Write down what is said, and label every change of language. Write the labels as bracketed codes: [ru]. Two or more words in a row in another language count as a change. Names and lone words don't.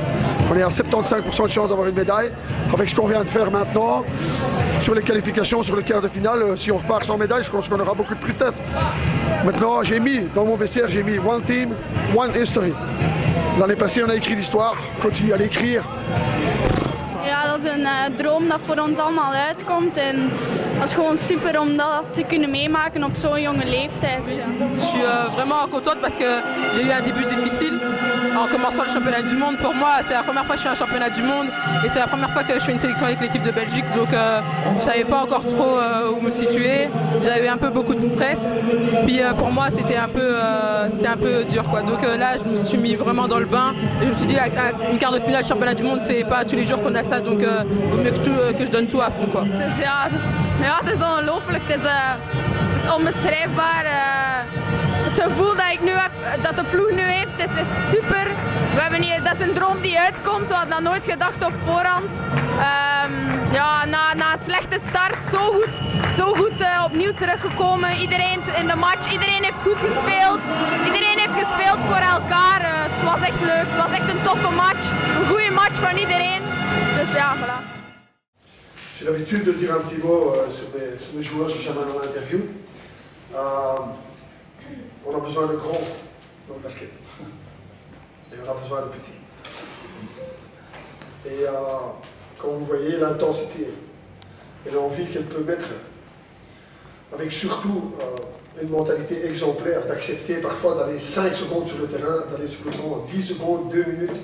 [fr] On est à 75% de chance d'avoir une médaille. Avec ce qu'on vient de faire maintenant, sur les qualifications, sur le quart de finale, si on repart sans médaille, je pense qu'on aura beaucoup de tristesse. Maintenant, j'ai mis, dans mon vestiaire, j'ai mis [en] One Team, One History. [fr] L'année passée, on a écrit l'histoire, continue à l'écrire. [nl] Ja, dat is een droom dat voor ons allemaal uitkomt en dat is gewoon super om dat te kunnen meemaken op zo'n jonge leeftijd. Ja. [fr] Je suis vraiment contente parce que j'ai eu un début difficile en commençant le championnat du monde. Pour moi, c'est la première fois que je fais un championnat du monde et c'est la première fois que je fais une sélection avec l'équipe de Belgique. Donc je ne savais pas encore trop où me situer. J'avais un peu beaucoup de stress. Puis pour moi, c'était un peu dur, quoi. Donc là, je me suis mis vraiment dans le bain et je me suis dit une quart de finale du championnat du monde, c'est pas tous les jours qu'on a ça. Donc il vaut mieux que je donne tout à fond, quoi. [nl] Ja, het is ongelooflijk. Het is onbeschrijfbaar. Het gevoel dat ik nu heb, dat de ploeg nu heeft, is super. We hebben hier, dat is een droom die uitkomt. We hadden dat nooit gedacht op voorhand. Ja, na een slechte start zo goed opnieuw teruggekomen. Iedereen in de match, iedereen heeft goed gespeeld. Iedereen heeft gespeeld voor elkaar. Het was echt leuk, het was echt een toffe match. Een goede match van iedereen. Dus ja, voilà. [fr] J'ai l'habitude de dire un petit mot sur mes joueurs, je suis jamais dans l'interview. On a besoin de grands dans le basket. Et on a besoin de petits. Et quand vous voyez l'intensité et l'envie qu'elle peut mettre, avec surtout une mentalité exemplaire d'accepter parfois d'aller 5 secondes sur le terrain, d'aller sur le banc 10 secondes, 2 minutes.